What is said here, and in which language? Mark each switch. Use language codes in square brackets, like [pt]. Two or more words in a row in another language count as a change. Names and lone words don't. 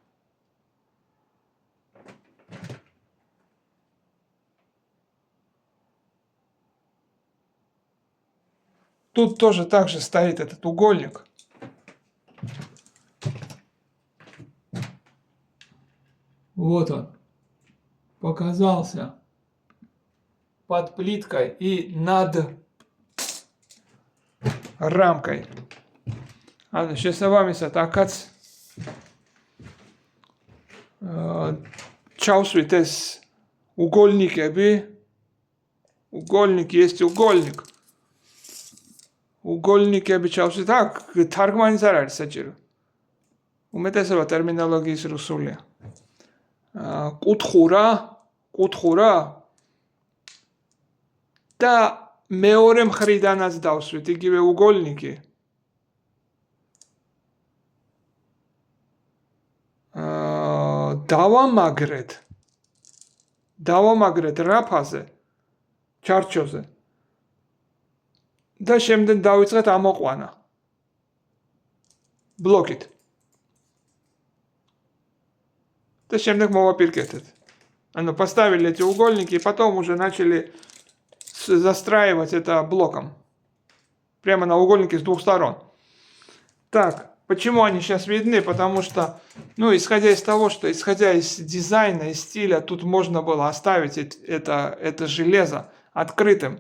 [ru] Тут тоже так же стоит этот угольник. Вот он. Показался под плиткой и над рамкой. [ka] Შესაბამისად, აქაც ჩავსვით ეს უგოლნიკები. უგოლნიკი, [ru] есть угольник. [ka] უგოლნიკები ჩავსვით, აქ თარგმანის არ არის საჭირო. უმეტესობა ტერმინოლოგიის რუსულია. კუთხურა და მეორე მხრიდანაც დავსვით იგივე უგოლნიკი. დავამაგრეთ რაფაზე, ჩარჩოზე. და შემდეგ დავიწყეთ ამოყვანა. ბლოკით. Да შემდეგ мовопиркетет. [ru] Поставили эти угольники и потом уже начали застраивать это блоком. Прямо на угольнике с двух сторон. Так, почему они сейчас видны? Потому что, исходя из того, что исходя из дизайна и стиля, тут можно было оставить это железо открытым.